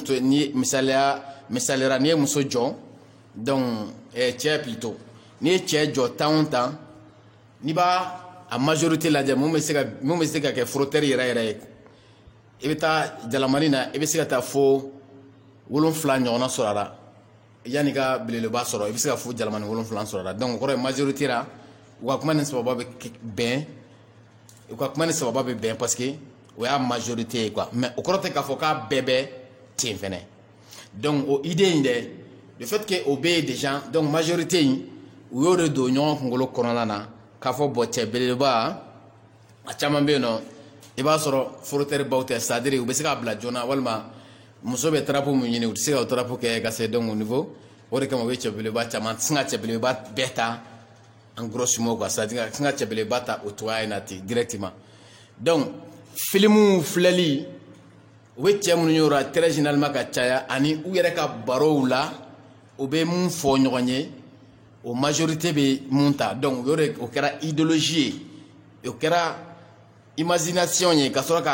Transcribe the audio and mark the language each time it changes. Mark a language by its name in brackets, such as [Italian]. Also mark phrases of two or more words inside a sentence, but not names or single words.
[Bambara] n'i ye muso jɔ [French] donc cɛ plutôt [Bambara] n'i ye cɛ jɔ 10 o 10 n'i b'a a majorité lajɛ mun bɛ se ka kɛ frotteur yɛrɛ yɛrɛ ye i bɛ taa jalamani na i bɛ se ka taa fo 7 ɲɔgɔnna sɔrɔ a la yanni ka belebeleba sɔrɔ i bɛ se ka fo jalamani 7 sɔrɔ a la donc o kɔrɔ ye majorité la u ka kuma ni sababa bɛ bɛn [French] parce que [Bambara] o y'a majorité ye quoi mais o kɔrɔ tɛ k'a fɔ k'a bɛɛ bɛ ten fɛnɛ donc o idée in dɛ [French] le fait que [Bambara] o bɛ yen déjà donc majorité in u y'o de don ɲɔgɔn kunkolo kɔnɔna na k'a fɔ bon cɛ belebeleba a caman bɛ yen nɔ i b'a sɔrɔ frotteur baw tɛ [French] c'est à dire [Bambara] u bɛ se k'a bila joona walima muso bɛ trapu min ɲini u tɛ se ka o trapu kɛ ka se donc [French] au niveau [Bambara] o de kama u bɛ cɛ belebeleba caman tɛ se ka cɛ belebeleba bɛɛ ta [French] en grosso modo quoi c'est à dire [Bambara] ka se ka cɛ belebeleba ta o cogoya in na ten directement donc filimuw filɛli u bɛ cɛ minnu y'o la [French] très généralement [Bambara] ka caya ani u yɛrɛ ka barow la u bɛ mun fɔ ɲɔgɔn ye o majorité bɛ mun ta donc o kɛra idéologie ye o kɛra imagination ye ka sɔrɔ k'a